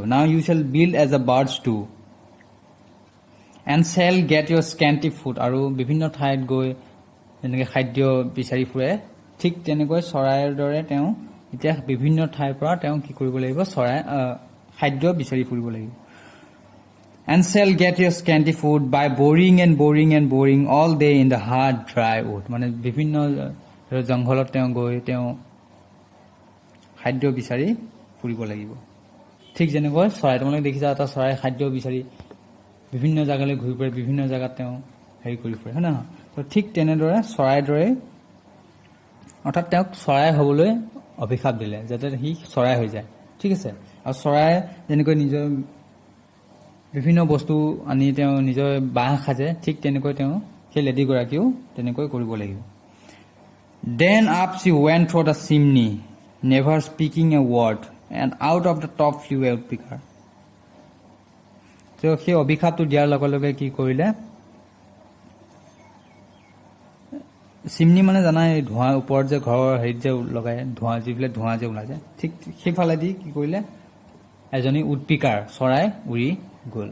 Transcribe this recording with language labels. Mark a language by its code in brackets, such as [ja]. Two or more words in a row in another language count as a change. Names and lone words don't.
[en] Now you shall build as the birds do and shall get your scanty food. [as] আৰু বিভিন্ন ঠাইত গৈ যেনেকৈ খাদ্য বিচাৰি ফুৰে, ঠিক তেনেকৈ চৰাইৰ দৰে তেওঁ এতিয়া বিভিন্ন ঠাইৰ পৰা তেওঁ কি কৰিব লাগিব, খাদ্য বিচাৰি ফুৰিব লাগিব। [en] And shall get your scanty food by boring and boring and boring all day in the hard dry wood. [as] মানে বিভিন্ন জংঘলত তেওঁ গৈ তেওঁ খাদ্য বিচাৰি ফুৰিব লাগিব। ঠিক যেনেকৈ চৰাই, তোমালোকে দেখিছা এটা চৰাই খাদ্য বিচাৰি বিভিন্ন জেগালৈ ঘূৰি ফুৰে, বিভিন্ন জেগাত তেওঁ হেৰি কৰি ফুৰে, হয় নহয়। তো ঠিক তেনেদৰে চৰাইৰ দৰে, অৰ্থাৎ তেওঁক চৰাই হ'বলৈ অভিশাপ দিলে যাতে সি চৰাই হৈ যায়। ঠিক আছে। আৰু চৰাই যেনেকৈ নিজৰ বিভিন্ন বস্তু আনি তেওঁ নিজৰ বাঁহ সাজে, ঠিক তেনেকৈ তেওঁ সেই লেডিগৰাকীও তেনেকৈ কৰিব লাগিব। [en] Then up she went through the chimney, never speaking a word, and out of the top flew a woodpecker. [as] তেওঁ সেই অভিশাপটো দিয়াৰ লগে লগে কি কৰিলে, চিমনি মানে জানাই ধোঁৱা ওপৰত যে ঘৰৰ হেৰিত যে লগাই যিবিলাক ধোঁৱা যে ওলাই যায়, ঠিক সেইফালেদি কি কৰিলে এজনী উডপিকাৰ চৰাই উৰি গ'ল।